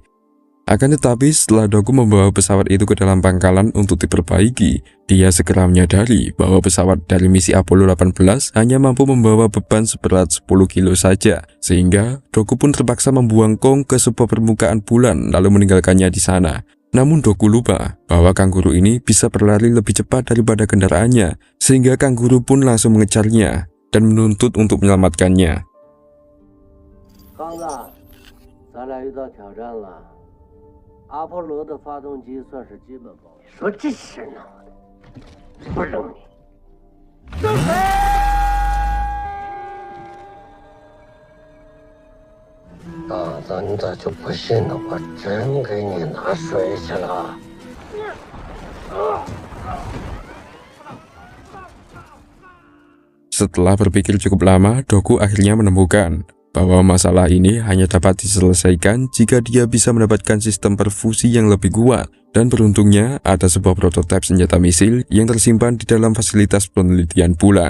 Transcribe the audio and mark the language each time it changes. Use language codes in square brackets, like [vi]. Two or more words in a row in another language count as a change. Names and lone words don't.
[id] Akan tetapi, setelah Doku membawa pesawat itu ke dalam pangkalan untuk diperbaiki, dia segera menyadari bahwa pesawat dari misi Apollo 18 hanya mampu membawa beban seberat 10 kilo saja, sehingga Doku pun terpaksa membuang Kong ke sebuah permukaan bulan lalu meninggalkannya di sana. Namun Doku lupa bahwa kanguru ini bisa berlari lebih cepat daripada kendaraannya, sehingga kanguru pun langsung mengejarnya dan menuntut untuk menyelamatkannya. [zh] 刚子，咱俩遇到挑战了。阿波罗的发动机算是基本保养。说这事闹的，不扔你。大子，你咋就不信呢？我真给你拿水去了。 [id] Setelah berpikir cukup lama, Doku akhirnya menemukan bahwa masalah ini hanya dapat diselesaikan jika dia bisa mendapatkan sistem perfusi yang lebih kuat. Dan beruntungnya ada sebuah prototipe senjata misil yang tersimpan di dalam fasilitas penelitian bulan.